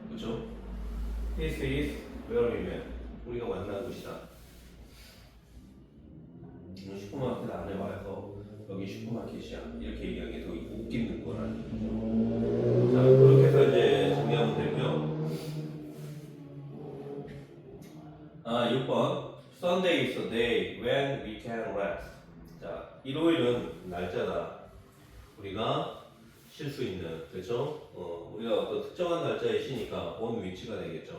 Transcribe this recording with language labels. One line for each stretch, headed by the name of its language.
Korean: 그렇죠?
English: This is where we met.
Korean: 우리가 만난 곳이다. 슈퍼마켓 안에 와서 여기 슈퍼마켓이야 이렇게 얘기하는 게 더 웃기는 거라는 거죠. 자 그렇게 해서 이제 정리하면 되고요.
English: 6번 Sunday is a day when we can rest.
Korean: 자 일요일은 날짜다. 우리가 쉴 수 있는 그렇죠? 우리가 어떤 특정한 날짜에 쉬니까
English: on which
Korean: 가 되겠죠.